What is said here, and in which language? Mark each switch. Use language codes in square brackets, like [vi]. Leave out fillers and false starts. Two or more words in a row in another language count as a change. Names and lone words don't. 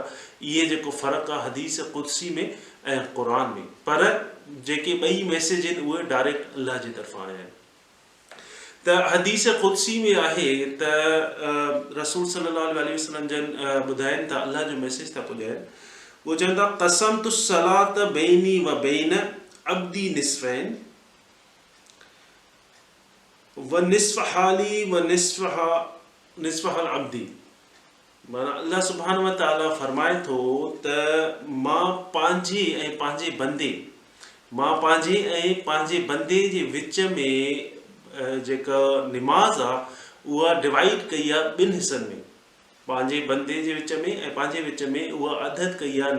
[sd] इहे जेको फ़र्क़ु आहे हदीस क़ुदसी में ऐं क़ुरान में, पर जेके ॿई मैसेज आहिनि उहे डायरेक्ट अल्लाह जे तरफ़ां आया आहिनि। त हदीस क़ुदसी में आहे त रसूल सल्लल्लाहु अलैहि वसल्लम जन ॿुधाइनि था, अल्लाह जो मैसेज था ॿुधाइनि। उहो चवनि था [ar] قسمت الصلاة بيني وبين عبدي نصفين ونصف لي ونصف لعبدي. [sd] माना अल्लाह [ar] سبحانه وتعالى [sd] फरमाए थो त मां पंहिंजे ऐं पंहिंजे बंदे जे विच में जेका निमाज़ आहे उहा डिवाइड कई आहे ॿिनि हिसनि में, पंहिंजे बंदे जे विच में ऐं पंहिंजे विच में उहा अदद कई आहे।